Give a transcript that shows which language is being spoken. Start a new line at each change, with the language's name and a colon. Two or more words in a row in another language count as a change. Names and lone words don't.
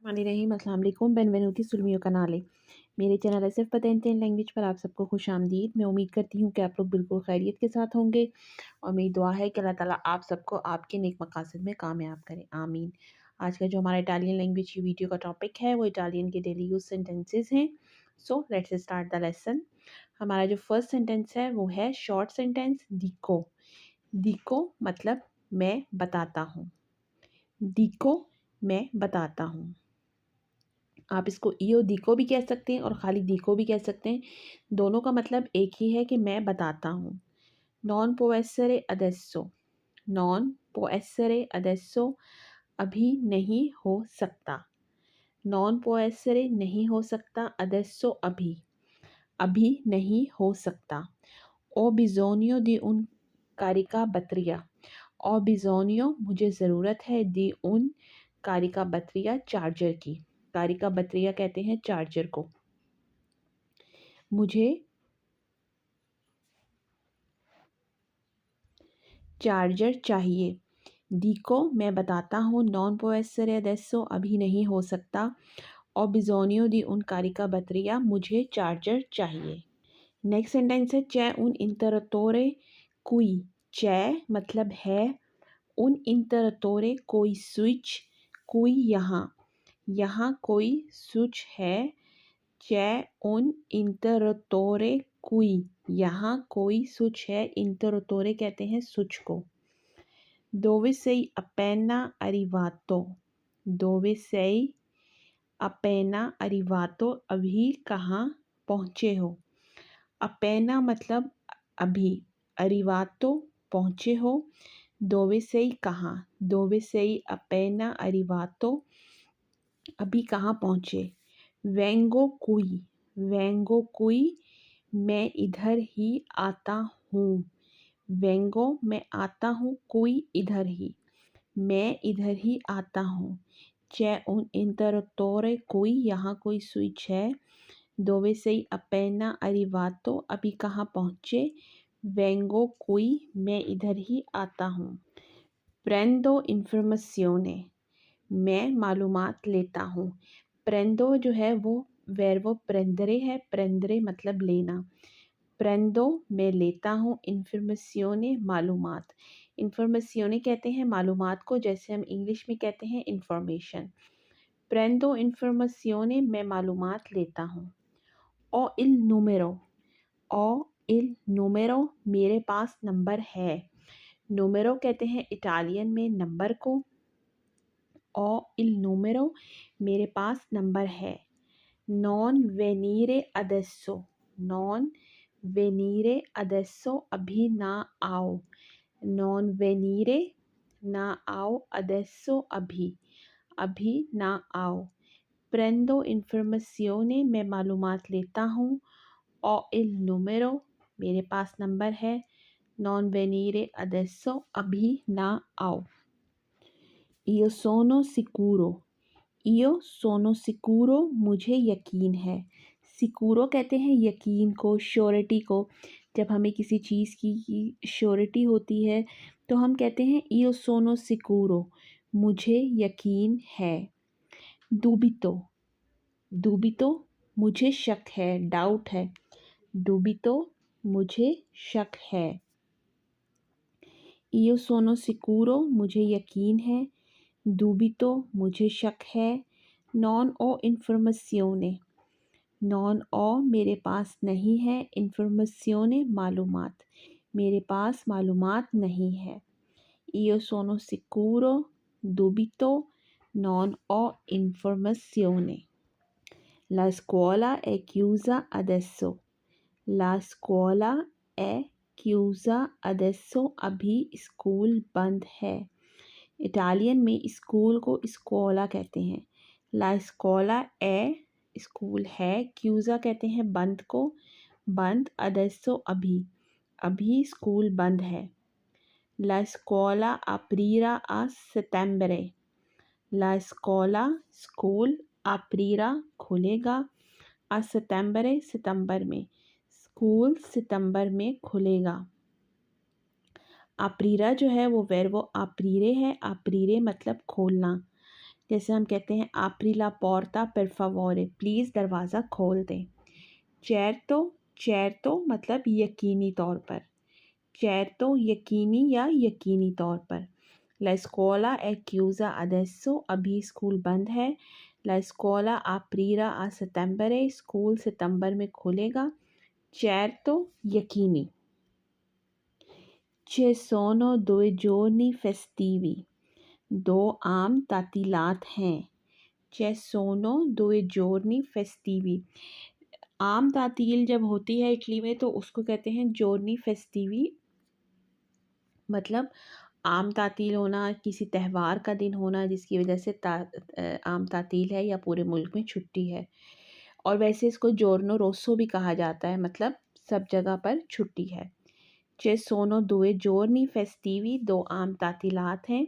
Italian: रहीम
Arabic: السلام علیکم
Italian: benvenuti sul mio canale.
Urdu: میرے چینل ایس ایف پتینٹین لینگویج پر آپ سب کو خوش آمدید. میں امید کرتی ہوں کہ آپ لوگ بالکل خیریت کے ساتھ ہوں گے اور میری دعا ہے کہ اللہ تعالیٰ آپ سب کو آپ کے نیک مقاصد میں کامیاب کرے، آمین. آج کا جو ہمارا
English: Italian language
Urdu: کی ویڈیو کا ٹاپک ہے وہ اٹالین کے
English: daily use sentences
Urdu: ہیں.
English: So let's start the lesson.
Urdu: ہمارا جو
English: first sentence
Urdu: ہے وہ ہے
English: short sentence
Urdu: दिको। दिको مطلب میں بتاتا ہوں. दिको میں بتاتا ہوں. آپ اس کو
Italian: io dico
Urdu: بھی کہہ سکتے ہیں اور خالی دیکو بھی کہہ سکتے ہیں. دونوں کا مطلب ایک ہی ہے کہ میں بتاتا ہوں.
Italian: non può essere adesso, non può essere adesso
Urdu: ابھی نہیں ہو سکتا.
Italian: non può essere
Urdu: نہیں ہو سکتا, adesso ابھی نہیں ہو سکتا.
Italian: Ho bisogno di un caricabatteria, ho bisogno
Urdu: مجھے ضرورت ہے,
Italian: di un caricabatteria
Urdu: چارجر کی. caricabatteria کہتے ہیں چارجر کو۔ مجھے چارجر چاہیے. दिको میں بتاتا ہوں,
Italian: non può essere adesso
Urdu: ابھی نہیں ہو سکتا.
Italian: Ho bisogno di un caricabatteria
Urdu: مجھے چارجر چاہیے.
English: next sentence
Italian: है c'è un interruttore qui।
Urdu: c'è مطلب ہے,
Italian: un interruttore
Urdu: کوئی سوئچ، کوئی یہاں کوئی سوئچ ہے.
Italian: c'è un interruttore qui
Urdu: یہاں کوئی سوئچ ہے.
Italian: interruttore
Urdu: کہتے ہیں سوئچ کو.
Italian: dove sei appena arrivato, dove sei appena arrivato
Urdu: ابھی کہاں پہنچے ہو. appena مطلب ابھی, arrivato پہنچے ہو.
Italian: dove sei कहाँ, dove sei appena arrivato
Urdu: ابھی کہاں پہنچے.
Italian: vengo qui
Urdu: میں ادھر ہی آتا ہوں. vengo میں آتا ہوں، کوئی ادھر ہی، میں ادھر ہی آتا ہوں.
Italian: c'è un interruttore qui
Urdu: یہاں کوئی سوئچ ہے.
Italian: dove sei appena arrivato
Urdu: ابھی کہاں پہنچے.
Italian: vengo qui
Urdu: میں ادھر ہی آتا ہوں.
Italian: prendo informazione
Urdu: میں معلومات لیتا ہوں. prendo جو ہے وہ
Italian: verbo prendere
Urdu: ہے. prendere مطلب لینا. prendo میں لیتا ہوں, informazione मालूमात। informazione کہتے ہیں معلومات کو، جیسے ہم انگلش میں کہتے ہیں انفارمیشن.
Italian: prendo informazione
Urdu: میں معلومات لیتا ہوں.
Italian: o il numero
Urdu: میرے پاس نمبر ہے. numero کہتے ہیں اٹالین میں نمبر کو.
Italian: o il numero
Urdu: میرے پاس نمبر ہے.
Italian: non venire adesso
Urdu: ابھی نہ آؤ.
Italian: non venire
Urdu: نہ آؤ, adesso ابھی نہ آؤ.
Italian: prendo informazione
Urdu: میں معلومات لیتا ہوں.
Italian: o il numero
Urdu: میرے پاس نمبر ہے.
Italian: non venire adesso
Urdu: ابھی نہ آؤ.
Italian: io sono sicuro
Urdu: مجھے یقین ہے. सिक्यूरो کہتے ہیں یقین کو، شیورٹی کو. جب ہمیں کسی چیز کی شیورٹی ہوتی ہے تو ہم کہتے ہیں
Italian: io sono sicuro
Urdu: مجھے یقین ہے. dubito مجھے شک ہے، ڈاؤٹ ہے. dubito مجھے شک ہے.
Italian: io sono sicuro
Urdu: مجھے یقین ہے. dubito مجھے شک ہے.
Italian: non ho informazione non ho
Urdu: میرے پاس نہیں ہے. informazione معلومات، میرے پاس معلومات نہیں ہے.
Italian: io sono sicuro dubito non ho informazione। la scuola è chiusa adesso la scuola è chiusa adesso
Urdu: ابھی سکول بند ہے. اٹالین میں سکول کو سکولا کہتے ہیں.
Italian: la scuola è
Urdu: سکول ہے. क्यूज़ा کہتے ہیں بند کو، بند. अडेसो ابھی سکول بند ہے.
Italian: la scuola aprirà a settembre la scuola स्कूल aprirà खुलेगा। a settembre
Urdu: ستمبر میں، سکول ستمبر میں کھلے گا. aprirà جو ہے وہ ورب aprire है। aprire مطلب کھولنا۔ جیسے ہم کہتے ہیں
Italian: apri la porta per favore,
Urdu: پلیز دروازہ کھول دیں. certo مطلب یقینی طور پر, certo یقینی یا یقینی طور پر.
Italian: La scuola è chiusa adesso,
Urdu: ابھی سکول بند ہے.
Italian: La scuola aprirà a settembre,
Urdu: سکول ستمبر میں کھلے گا.
Italian: certo यकीनी। Ci sono 2 giorni festivi, 2
Urdu: عام تعطیلات ہیں.
Italian: Ci sono 2 giorni festivi,
Urdu: عام تعطیل جب ہوتی ہے اٹلی میں تو اس کو کہتے ہیں
Italian: giorni festivi,
Urdu: مطلب عام تعطیل ہونا، کسی تہوار کا دن ہونا جس کی وجہ سے عام تعطیل ہے یا پورے ملک میں چھٹی ہے. اور ویسے اس کو
Italian: giorno rosso
Urdu: بھی کہا جاتا ہے، مطلب سب جگہ پر چھٹی ہے.
Italian: ci sono due giorni festivi, 2
Urdu: عام تعطیلات ہیں.